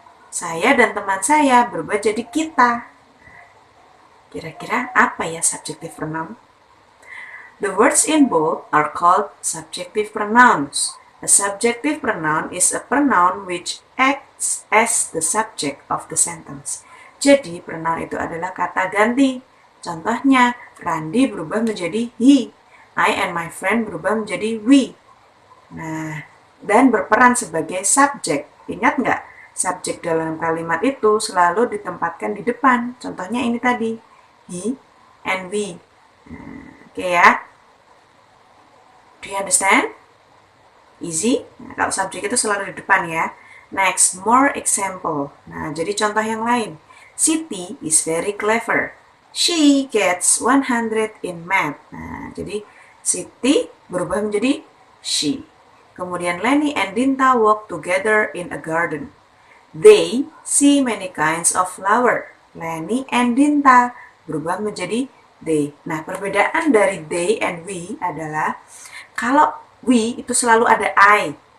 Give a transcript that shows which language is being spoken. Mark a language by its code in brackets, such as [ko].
[id] Saya dan teman saya berubah jadi kita. Kira-kira apa ya subjective pronoun? [en] The words in bold are called subjective pronouns. A subjective pronoun is a pronoun which acts as the subject of the sentence. [id] Jadi, pronoun itu adalah kata ganti. Contohnya, Randy berubah menjadi he. [en] I and my friend [id] berubah menjadi we. Nah, dan berperan sebagai subjek. Ingat nggak? Subjek dalam kalimat itu selalu ditempatkan di depan. Contohnya ini tadi, [en] he and we. [id] Oke ya. [en] Do you understand? Easy? [id] Nah, kalau subjek itu selalu di depan ya. [en] Next, more example. [id] Nah, jadi contoh yang lain. [en] Siti is very clever. She gets 100 in math. [id] Nah, jadi Siti berubah menjadi she. Kemudian [en] Lenny and Dinta walk together in a garden. They see many kinds of flower. [id] Lenny and Dinta berubah menjadi they. Nah, perbedaan dari they and we adalah kalau we itu selalu ada I.